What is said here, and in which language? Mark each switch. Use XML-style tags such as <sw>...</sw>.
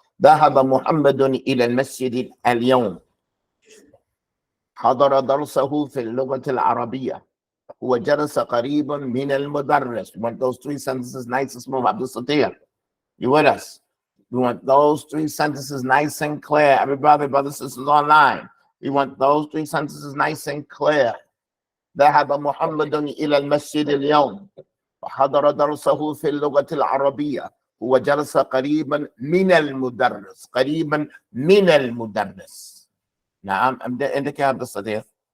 <ar>ذهب محمد إلى المسجد اليوم. حضر درسه في اللغة العربية. هو جلس قريبا من المدرس.</ar> <en>We want those three sentences nice and smooth. Abdul Satir, you with us? We want those three sentences nice and clear. Everybody, brothers and sisters online, we want those three sentences nice and clear.</en> <ar>ذهب محمد إلى المسجد اليوم وحضر درسه في اللغة العربية. هو جلس قريبا من المدرس. قريبا من المدرس. نعم. عندك يا عبد الصديق.</ar>